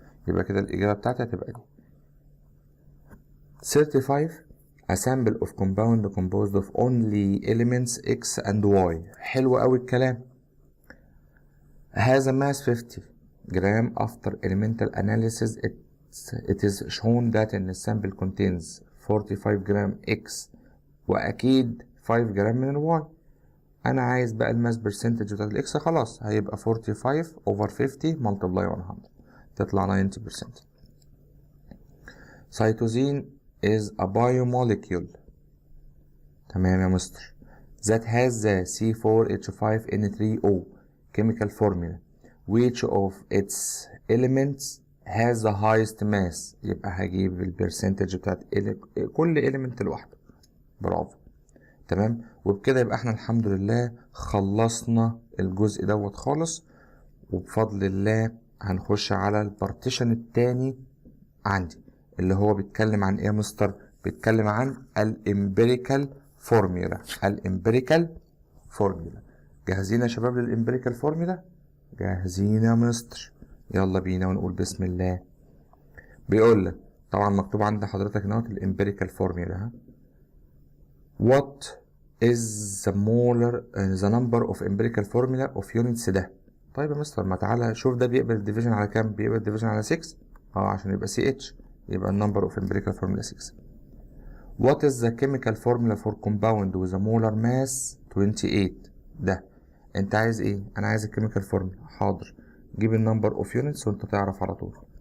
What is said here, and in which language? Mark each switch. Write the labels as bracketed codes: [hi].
[ar] يبقى كده الإجابة بتاعتي هتبقى دي 35. [en] A sample of compound composed of only elements X and Y. [ar] حلو أوي الكلام. [en] Has a mass 50 gram. After elemental analysis it is shown that in the sample contains 45 gram X [ar] وأكيد 5 جرام من ال Y. أنا عايز بقى الماس برسنتج بتاعت الإكس. خلاص هيبقى 45 over 50 multiply 100 تطلع 90%. [en] Cytosine is a biomolecule. [ar] تمام يا مستر. [en] That has the C4H5N3O chemical formula. Which of its elements has the highest mass؟ [ar] يبقى هجيب البرسنتج بتاعت كل element لوحده. برافو. تمام. وبكده يبقى احنا الحمد لله خلصنا الجزء دوت خالص، وبفضل الله هنخش على البارتيشن التاني عندي اللي هو بيتكلم عن ايه يا مستر؟ بيتكلم عن الامبيريكال فورميولا. الامبيريكال فورميولا. جاهزين يا شباب للامبيريكال فورميولا؟ جاهزين يا مستر؟ يلا بينا ونقول بسم الله. بيقول لك طبعا مكتوب عند حضرتك هنا الامبيريكال فورميولا. [en] what is the molar the number of empirical formula of units ده. [ar] طيب يا مستر ما تعالى شوف ده بيقبل الديفيجن على كام؟ بيقبل الديفيجن على 6. عشان يبقى CH يبقى النمبر اوف empirical formula 6. [en] what is the chemical formula for compound with a molar mass 28 ده. [ar] انت عايز ايه؟ انا عايز الكيميكال فورمولا. حاضر، جيب النمبر اوف يونتس وانت تعرف على طول.